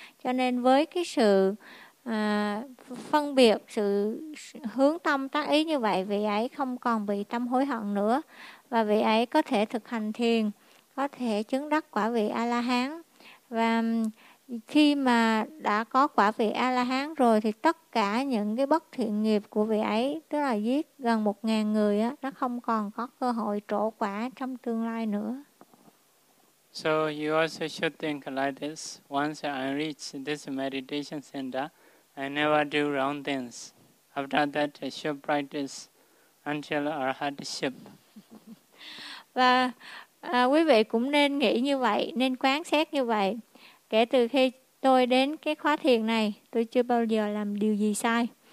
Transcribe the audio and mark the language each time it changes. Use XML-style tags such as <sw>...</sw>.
<vi>Cho nên với cái sự phân biệt, sự hướng tâm tác ý như vậy, vị ấy không còn bị tâm hối hận nữa và vị ấy có thể thực hành thiền, có thể chứng đắc quả vị A-la-hán. Và khi mà đã có quả vị A-la-hán rồi thì tất cả những cái bất thiện nghiệp của vị ấy, tức là giết gần 1.000 người á, nó không còn có cơ hội trổ quả trong tương lai nữa.</vi> <en>So you also should think like this. Once I reach this meditation center, I never do wrong things. After that, I should practice until arhatship.</en> <vi>Và quý vị cũng nên nghĩ như vậy, nên quán xét như vậy. Kể từ khi tôi đến cái khóa thiền này, tôi chưa bao giờ làm điều gì sai.</vi>